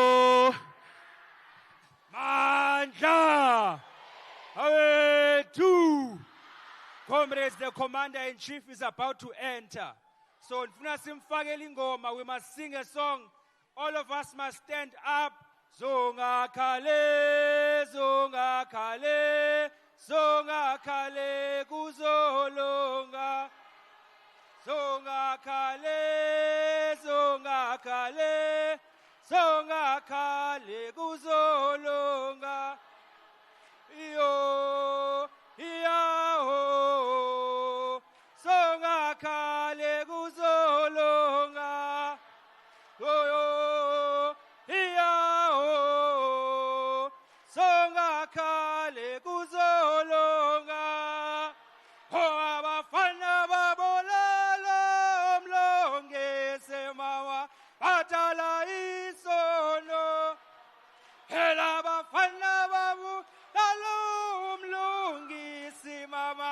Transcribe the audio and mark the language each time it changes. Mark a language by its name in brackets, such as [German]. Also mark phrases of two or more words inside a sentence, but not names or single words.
[Zulu] Mandla awethu. [English] Comrades, the commander-in-chief is about to enter. So, we must sing a song. All of us must stand up. [Zulu] Zonga kale, zonga kale, zonga kale, kuzolonga. Zonga kale, zonga kale, zonga kale, kuzolonga. Yo, yo. Songa kale kuzolonga, yo iya o. Songa kale kuzolonga, ho abafana babolala umlongese mama batala isono, hela abafana babu lalo umlongese mama.